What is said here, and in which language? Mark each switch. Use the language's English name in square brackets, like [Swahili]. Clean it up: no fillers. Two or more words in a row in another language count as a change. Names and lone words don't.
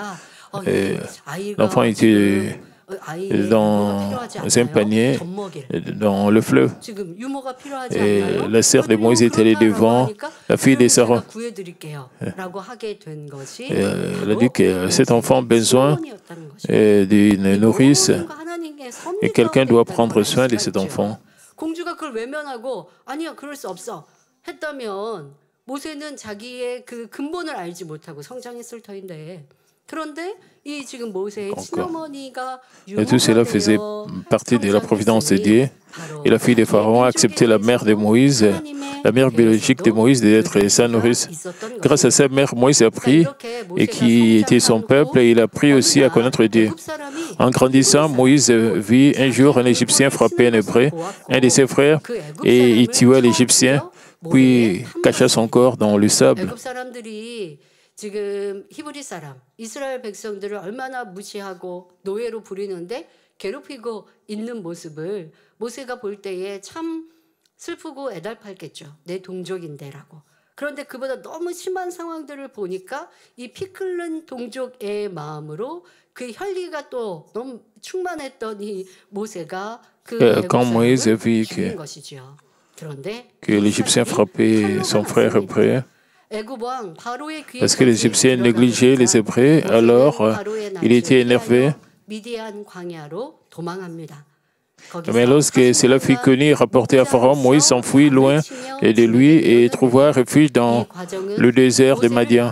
[French] L'enfant était dans un panier dans le fleuve. Et la sœur de Moïse est allée devant la fille de Sarah. Elle a dit que cet enfant a besoin d'une nourrice et quelqu'un doit prendre soin de cet enfant. [Korean] 공주가 그걸 외면하고 아니야 그럴 수 없어 했다면 모세는 자기의 그 근본을 알지 못하고 성장했을 터인데 그런데 이 지금 모세의 친어머니가 [French] tout cela faisait partie de la providence de Dieu. Et la fille de Pharaon a accepté la mère de Moïse, la mère biologique de Moïse, d'être sa nourrice. Grâce à sa mère, Moïse a appris, et qui était son peuple, et il a appris aussi à connaître Dieu. En grandissant, Moïse vit un jour un Égyptien frapper un Hébreu, un de ses frères, et il tua l'Égyptien, puis cacha son corps dans le sable. [Korean] 지금 히브리 사람, 이스라엘 백성들을 얼마나 무시하고 노예로 부리는데 괴롭히고 있는 모습을 모세가 볼 때에 참 슬프고 애달팠겠죠. 내 동족인데라고. 그런데 그보다 너무 심한 상황들을 보니까 이 피 끓는 동족의 마음으로 그 혈기가 또 너무 충만했던 이 모세가 그 애굽 사람을 죽인 것이죠. 그런데 [French] que l'Égyptien frappait son frère hébreu. Parce que les Égyptiens négligeaient les Hébreux, alors il était énervé. Mais lorsque cela fut connu et rapporté à Pharaon, Moïse s'enfuit loin de lui et trouva refuge dans le désert de Madian.